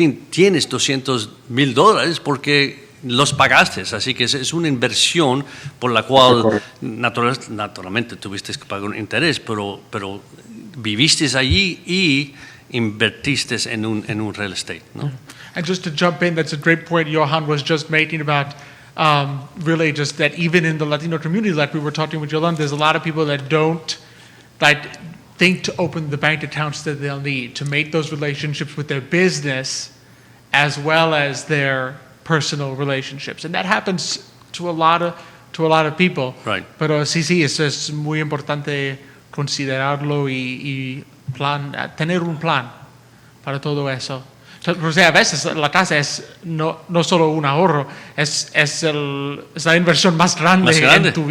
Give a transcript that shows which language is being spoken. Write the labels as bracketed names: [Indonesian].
[Spanish] tienes $200,000 porque los pagaste, así que es una inversión por la cual naturalmente tuviste que pagar un interés, pero viviste allí y invertiste en un [English] real estate, [Spanish] ¿no? [English] And just to jump in, that's a great point Johan was just making about really just that even in the Latino community, like we were talking with Yolanda, there's a lot of people that don't think to open the bank accounts that they'll need to make those relationships with their business as well as their personal relationships. And that happens to a lot of to a lot of people. Right. [Spanish] Pero sí, eso es muy importante considerarlo y tener un plan para todo eso. O sea, a veces la casa es no solo un ahorro, es la inversión más grande en tu vida.